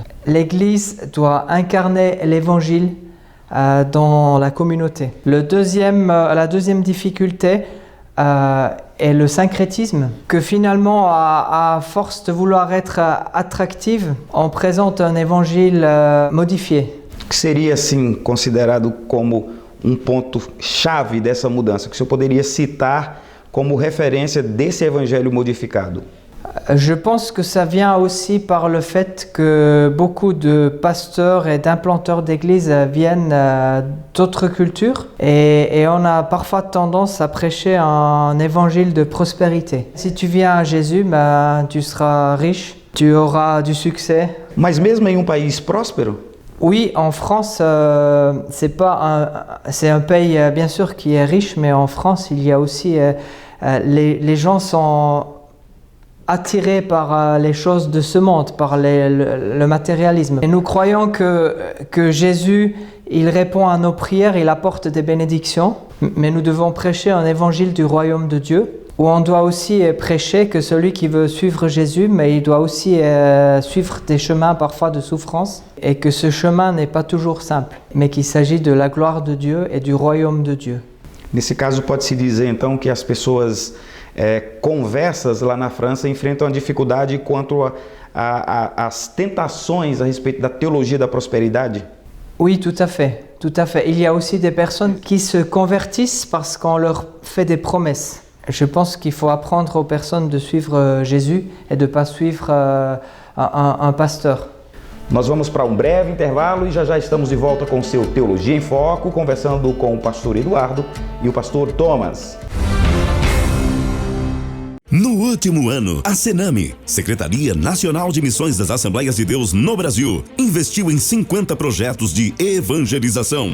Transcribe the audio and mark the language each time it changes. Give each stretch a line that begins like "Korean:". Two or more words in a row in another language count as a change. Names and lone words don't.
French: L'Église doit incarner l'Évangile dans la communauté. La deuxième difficulté est le syncrétisme, que finalement, à force de vouloir être attractive, on présente un évangile modifié.
Portuguese: Que seria, assim, considerado como ponto-chave dessa mudança, que o senhor poderia citar como référence desse evangelho modificado?
French: Je pense que ça vient aussi par le fait que beaucoup de pasteurs et d'implanteurs d'églises viennent d'autres cultures et on a parfois tendance à prêcher un évangile de prospérité. Si tu viens à Jésus, tu seras riche, tu auras du succès.
Portuguese: Mas mesmo em país próspero?
French: Oui, en France, c'est un pays bien sûr qui est riche, mais en France, il y a aussi les gens sont attirés par les choses de ce monde, par le matérialisme. Et nous croyons que Jésus, il répond à nos prières, il apporte des bénédictions, mais nous devons prêcher un évangile du royaume de Dieu, où on doit aussi prêcher que celui qui veut suivre Jésus, mais il doit aussi suivre des chemins parfois de souffrance, et que ce chemin n'est pas toujours simple, mais qu'il s'agit de la gloire de Dieu et du royaume de Dieu.
Portuguese: Nesse caso, pode-se dizer então que as pessoas conversas lá na França enfrentam a dificuldade quanto às tentações a respeito da teologia da prosperidade?
French: Oui, tout à fait, tout à fait. Il y a aussi des personnes qui se convertissent parce qu'on leur fait des promesses. Je pense qu'il faut apprendre aux personnes de suivre Jésus et de ne pas suivre un pasteur.
Portuguese: Nós vamos para breve intervalo e já estamos de volta com o seu Teologia em Foco, conversando com o pastor Eduardo e o pastor Thomas. No último ano, a Senami, Secretaria Nacional de Missões das Assembleias de Deus no Brasil, investiu em 50 projetos de evangelização.